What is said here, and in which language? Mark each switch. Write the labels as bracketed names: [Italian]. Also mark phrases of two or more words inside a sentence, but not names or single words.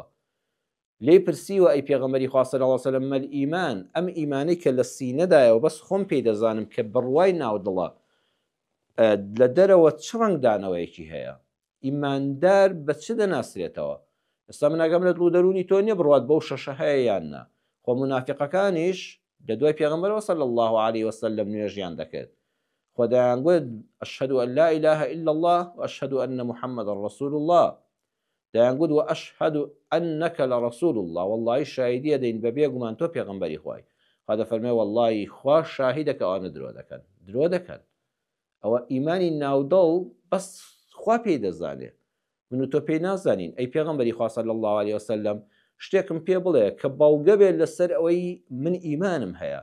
[Central Kurdish] لێی پرسیوە ئەی پێغەمبەری خوا [Arabic] صلی الله علیه وسلم مەل ئیمان، [Central Kurdish] ئەم ئیمانەی کە لە سینەدایەوە بەس خۆم پێی دەزانم کە بڕوای ناودڵە لە دەرەوە چ ڕەنگدانەوەیەکی هەیە، ئیماندار بە چ دەناسرێتەوە؟ ئێستا من ئەگەم لە دڵ و دەرونی تۆ نییە بڕوات بەو شەشە هەیە یان نا. خۆ منافقەکانیش لە دوای پێغەمبەرەوە [Arabic] صلی الله عليه وسلم [Central Kurdish] نوێژیان دەکرد، خۆ دەیانگوت [Arabic] ئەشهەدو ئەن لا إله إلا الله وأشهد أن محمدا رسول الله، [Central Kurdish] دەیانگوت [Arabic] وأشهد أنك لرسول الله، [Central Kurdish] والله شاهدیە دەین بەبێ گومان تۆ پێغەمبەری خوای. خوا دەفەرمێ والله خوا شاهیدەکە ئەوانە درۆ دەکەن. ئەوە ئیمانی ناودڵ بەس خوا پێی دەزانێت، من و تۆ پێی نازانین. ئەی پێغەمبەری خوا [Arabic] صلی الله عليه وسلم [Central Kurdish] شتێکم پێ بڵێ کە باڵگە بێت لەسەر ئەوەی من ئیمانم هەیە.